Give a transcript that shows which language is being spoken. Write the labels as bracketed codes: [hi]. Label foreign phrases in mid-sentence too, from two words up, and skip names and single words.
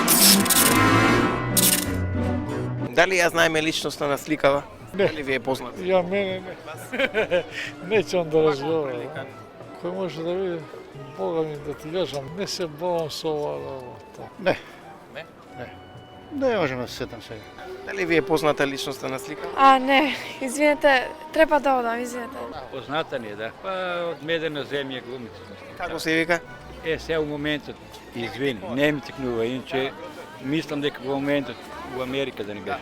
[mk] Дали ја знаеме личноста на сликава? Не. Дали ви е познат? [sr] Ja mene ne. Neće on da razgovara. Ko može da vidi, Boga mi da ti kažem, ne se bolam s ovo. [mk] Не. Не? Не. Не можем да се сетам сега. Дали ви е позната личноста на сликава? А, не, извинете, треба да одам, извинете. Позната ни е, да. Па од Медена земја глумица. Како се вика? Сега у моментот, извини, не ми текнува, иначе мислам дека во моментот у Америка да не беше.